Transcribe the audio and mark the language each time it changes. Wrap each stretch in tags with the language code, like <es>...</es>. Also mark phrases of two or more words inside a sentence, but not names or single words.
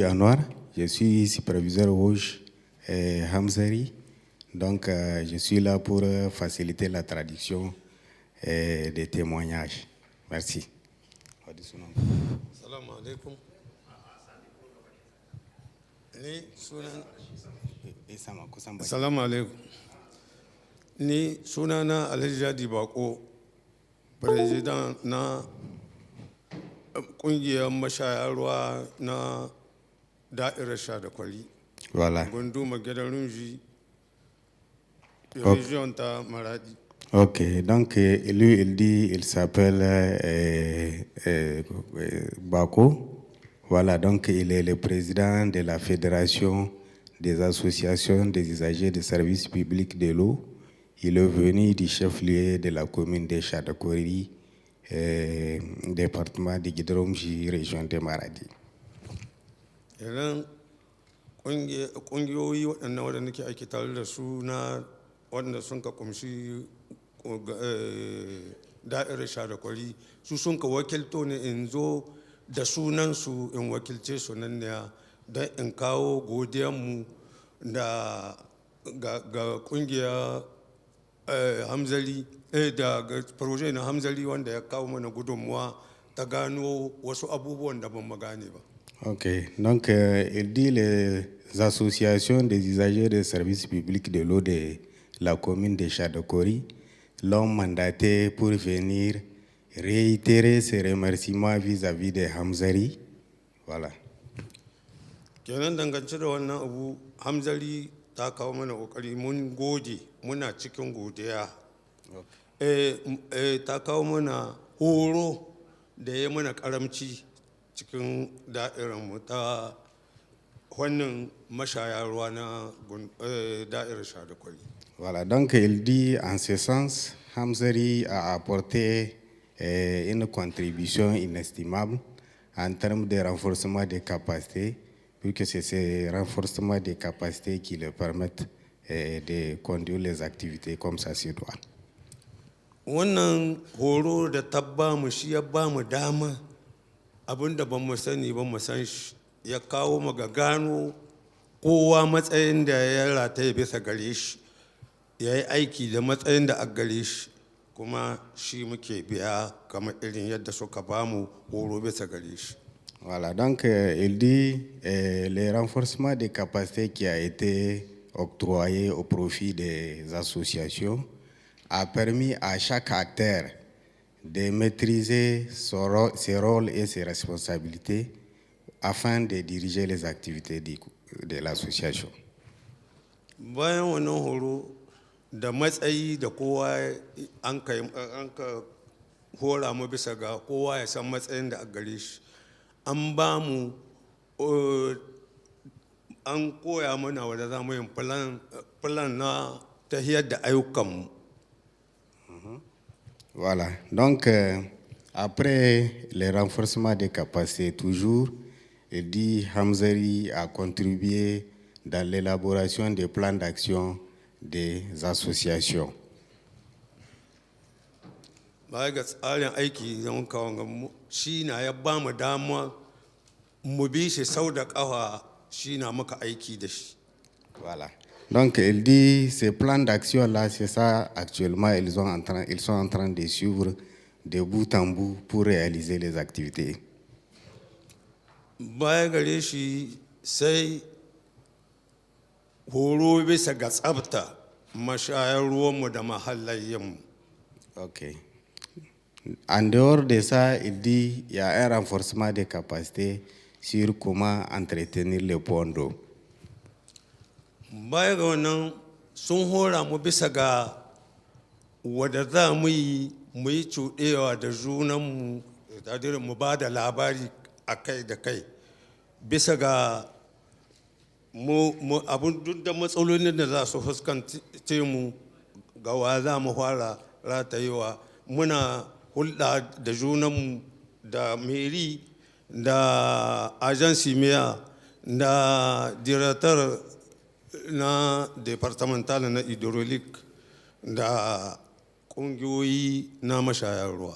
<fr>Anwar, je suis superviseur rouge Hamzari, donc je suis là pour faciliter la traduction des témoignages. Merci.</fr> <ar>Salam alaikum. Salam alaikum.</ar> <ha>Ni sunana Alhaji Jadi Bako, president na kungiyar mashaya ruwa na da'irar sha da kwali.</ha> <fr>Voilà.</fr> <ha>Gunduma gidan runji, région ta Maradi.</ha> <fr>Ok, donc lui il dit, il s'appelle Bako. Voilà, donc il est le président de la Fédération des associations des usagers des services publics de l'eau. Il est venu du chef-lieu de la commune de Chadakori, département de Gidromji, région de Maradi.</fr> <ha>Idan ƙungiyoyi waɗannan waɗanda nake aiki tare da su na waɗanda sun ka kumshi da'irar sha da kwari su sun ka wakilto ne in zo da sunansu in wakilce su nan ne don in kawo godiyanmu da ga ƙungiyar Hamzali da proje na Hamzali wanda ya kawo mana gudunmuwa ta gano wasu abubuwan da ban magane ba.</ha> <fr>Ok, donc il dit les associations des usagers des services publics de l'eau de la commune de Chadakori l'ont mandaté pour venir réitérer ses remerciements vis-à-vis de Hamzari. Voilà.</fr> <ha>Kenan dangance da wannan abu Hamzali ta kawo mana kokari mun gode muna cikin godiya. Ta kawo mana horo da ya mana karamci cikin da'iranmu ta wannan mashaya ruwa na da'irar Chadakwari.</ha> <fr>Voilà, donc il dit en ce sens, Hamzari a apporté une contribution inestimable en termes de renforcement des capacités, puisque c'est ces renforcements des capacités qui le permettent et de conduire les activités comme ça se doit.</fr> <ha>Wannan horo da ta ba mu shi ya ba mu dama abin da ban mu sani ba mu san shi ya kawo mu ga gano kowa matsayin da ya rataye bisa gare shi ya yi aiki da matsayin da a gare shi kuma shi muke biya kamar irin yadda suka ba mu horo bisa gare shi.</ha> <fr>Voilà, donc il dit le renforcement des capacités qui a été octroyé au profit des associations a permis à chaque acteur de maîtriser ses rôles et ses responsabilités afin de diriger les activités de l'association.</fr> <ha>Bayan wannan horo da matsayi da kowa an ka hora mu bisa ga kowa ya san matsayin da a gare shi. An ba mu an koya mana wadda za mu yin plan na tahiyar da ayyukanmu.</ha> <fr>Voilà, donc après le renforcement des capacités, toujours, il dit Hamzari a contribué dans l'élaboration des plans d'action des associations.</fr> <ha>Baya ga tsarin aiki da muka wanga shi na ya ba mu dama mu bi shi sau da ƙafa shi na muka aiki da shi.</ha> <fr>Voilà. Donc il dit ces plans d'action-là, c'est ça actuellement, ils sont en train de suivre de bout en bout pour réaliser les activités.</fr> <ha>Baya gare shi sai horo bisa ga tsabta mashayar ruwanmu da mahallayyanmu.</ha> <fr>Ok. En dehors de ça, il dit qu'il y a un renforcement des capacités sur comment entretenir les points d'eau.</fr> <ha>Baya ga wannan sun hora mu bisa ga wadda za mu yi cuɗewa da junanmu da mu ba da labari a kai da kai bisa ga abin duk da matsalolin da za su fuskance mu ga wa za mu fara ratayewa muna hulɗa da junanmu da meri da agency meya da director na departamental na hydraulic da ƙungiyoyi na mashayar ruwa.</ha>